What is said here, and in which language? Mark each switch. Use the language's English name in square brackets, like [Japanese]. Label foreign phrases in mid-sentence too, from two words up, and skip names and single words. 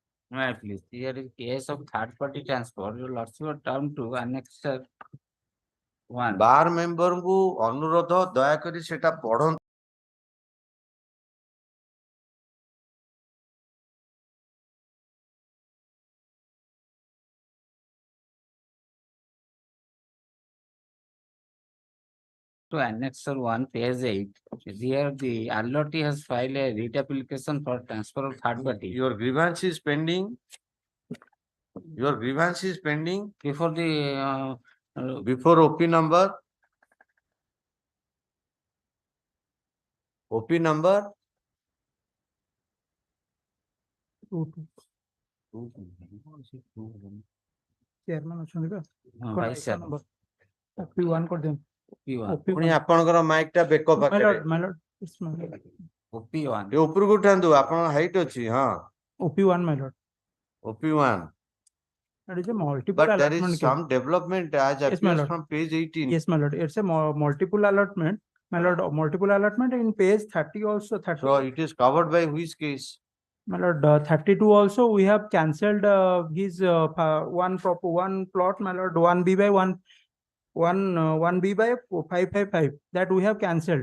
[English] May I please, here is case of third party transport, your lordship are term to annexure one. bar member [Odia] ଙ୍କୁ ଅନୁରୋଧ ଦୟାକରି ସେଟା ପଢନ୍ତୁ। [English] To annexure one, page 8, here the allotee has filed a writ application for transfer of third party. Your grievance is pending. Your grievance is pending Before the before OP number. OP number. [Odia] Chairman ଅଛନ୍ତି ବା? [English] vice chairman. [Odia] OP1 କରିଦିଅନ୍ତୁ। [English] P1. [Odia] ପୁଣି ଆପଣଙ୍କର ମାଇକ୍ ଟା ବେକ [English] My [Odia] ପାଖରେ। [English] lord, my lord, it's my lord. OP1. [Odia] ଏ ଉପରକୁ ଉଠାନ୍ତୁ ଆପଣଙ୍କ ହାଇଟ୍ ଅଛି ହଁ। [English] OP1, my lord. OP1. That is a multiple But there allotment is case. some development as Yes, my appears lord. from page 18. Yes, my lord. It's a multiple allotment. My lord, multiple allotment in page 30 also, 30. So it is covered by which case? My lord, 32 also, we have cancelled his one plot, my lord, 1B by 1B by 555, that we have cancelled.